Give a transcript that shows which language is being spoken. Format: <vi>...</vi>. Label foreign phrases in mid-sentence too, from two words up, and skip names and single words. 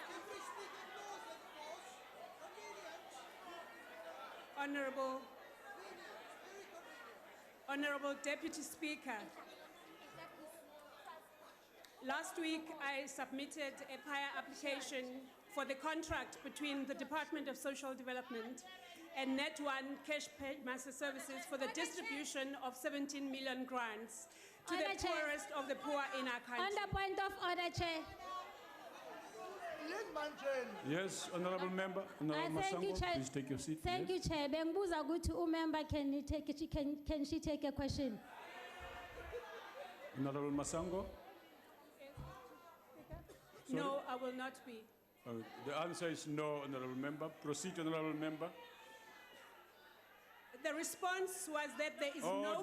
<en>Honorable Deputy Speaker, last week I submitted a prior application for the contract between the Department of Social Development and Net1 Cash Master Services for the distribution of 17 million grants to the poorest of the poor in our country. On the point of order, Chair. Yes, honorable member. Honorable Thank you, Masango, Chair. please take your seat. Thank you, Chair.</en> <zu>Benguza ukuthi umember</zu> <en>can she take a question? Honorable Masango. No, I will not be. The answer is no, honorable member. Proceed, honorable member. The response was that there is no...</en>